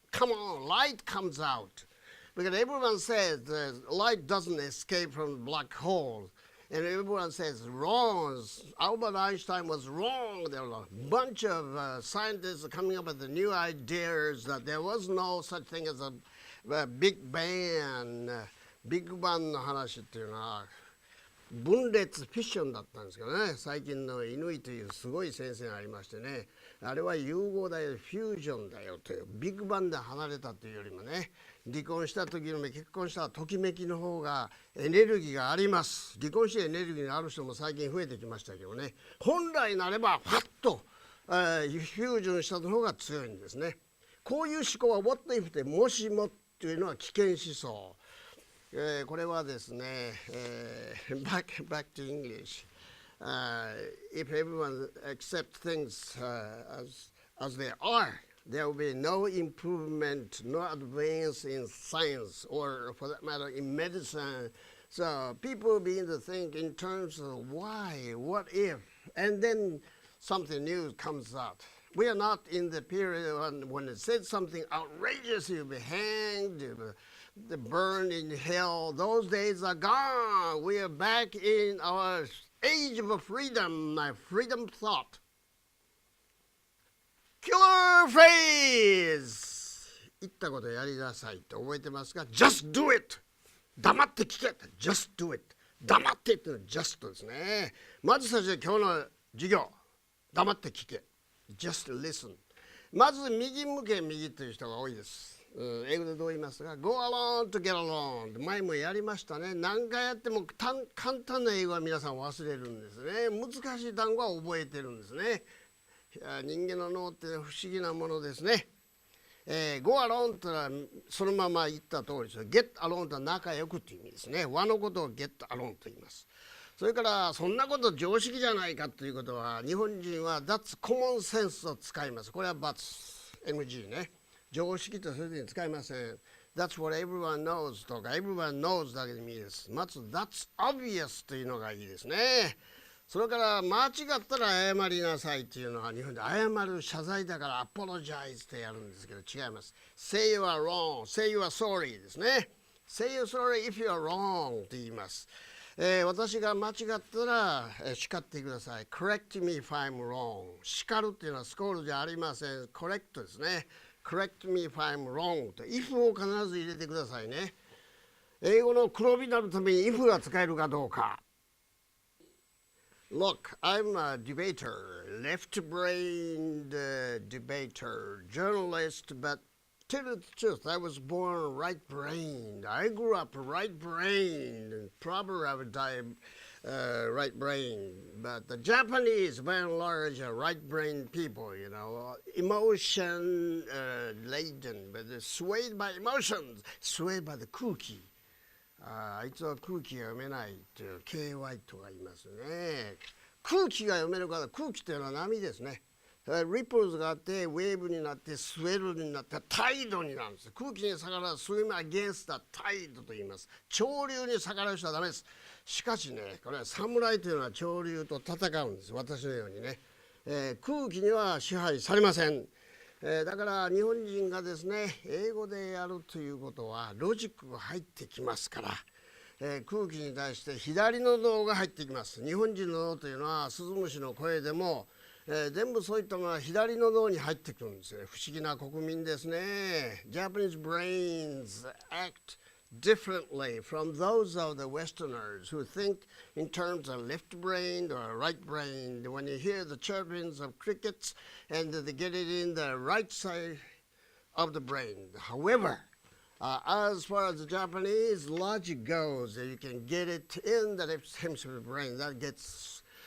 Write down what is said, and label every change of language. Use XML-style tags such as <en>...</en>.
<en>Come on, light comes out. Because everyone says the light doesn't escape from the black hole. And everyone says wrong. Albert Einstein was wrong. There were a bunch of scientists coming up with the new ideas that there was no such thing as a Big Bang.</en> <ja>Big Bang の話っていうのは分裂フィッションだったんですけどね。最近の乾というすごい先生がありましてね。あれは融合だよ、フュージョンだよという、ビッグバンで離れたというよりもね、離婚した時よりも結婚したときめきの方がエネルギーがあります。離婚してエネルギーがある人も最近増えてきましたけどね、本来なればファッと、フュージョンした方が強いんですね。こういう思考は What if でもしもというのは危険思想。これはですね、</ja> <en>back to English. If everyone accepts things as they are, there will be no improvement, no advance in science, or for that matter, in medicine. So people begin to think in terms of why, what if, and then something new comes out. We are not in the period when it said something outrageous, you'll be hanged, you'll be burned in hell. Those days are gone. We are back in our age of freedom, freedom thought. Killer phrase!</en> <ja>言ったことやりなさいって覚えてますか？</ja> <en>Just do it!</en> <ja>黙って聞け！</ja> <en>Just do it!</en> <ja>黙ってっていうのは just ですね。まず最初今日の授業、黙って聞け。</ja> <en>Just listen.</en> <ja>まず右向け右という人が多いです。英語でどう言いますか？</ja> <en>Go along to get along.</en> <ja>前もやりましたね。何回やっても簡単な英語は皆さん忘れるんですね。難しい単語は覚えてるんですね。人間の脳って不思議なものですね。 Go along というのはそのまま言った通りです。Get along とは仲良くという意味ですね。和のことを Get along と言います。それからそんなこと常識じゃないかということは日本人は</ja> <en>That's common sense</en> <ja>を使います。これは NG ね。常識とそういうふうに使いません。</ja> <en>That's what everyone knows</en> <ja>とか</ja> <en>everyone knows</en> <ja>だけでもいいです。まず</ja> <en>That's obvious</en> <ja>というのがいいですね。それから間違ったら謝りなさいというのは日本で謝る謝罪だから apologize ってやるんですけど違います。</ja> <en>Say you are wrong, say you are sorry</en> <ja>ですね。</ja> <en>Say you're sorry if you are wrong</en> <ja>と言います。私が間違ったら叱ってください。</ja> <en>Correct me if I'm wrong。</en> <ja>叱るっていうのはスコールじゃありません。Correct ですね。</ja> <en>Correct me if I'm wrong</en> <ja>と if を必ず入れてくださいね。英語の黒になるために if が使えるかどうか。</ja> <en>Look, I'm a debater, left-brained debater, journalist, but tell you the truth, I was born right-brained. I grew up right-brained, and probably I would die right-brained. But the Japanese, by and large, are right-brained people, you know, emotion-laden, but they're swayed by emotions, swayed by the cookie.</en> <ja>あいつは空気が読めないっていう KY とか言いますね。空気が読めるから空気っていうのは波ですね。リプルズがあってウェーブになってスウェルになってタイドになるんです。空気に逆らうスイムアゲンスタタイドと言います。潮流に逆らう人はダメです。しかしね、これは侍というのは潮流と戦うんです。私のようにね、空気には支配されません。だから日本人がですね英語でやるということはロジックが入ってきますから、空気に対して左の脳が入ってきます。日本人の脳というのはスズムシの声でも、全部そういったものは左の脳に入ってくるんですよ。不思議な国民ですね。</ja> <en>Japanese brains act differently from those of the Westerners who think in terms of left-brained or right-brained. When you hear the chirpings of crickets and they get it in the right side of the brain. However, as far as the Japanese logic goes, you can get it in the left hemisphere of the brain. That gets</en>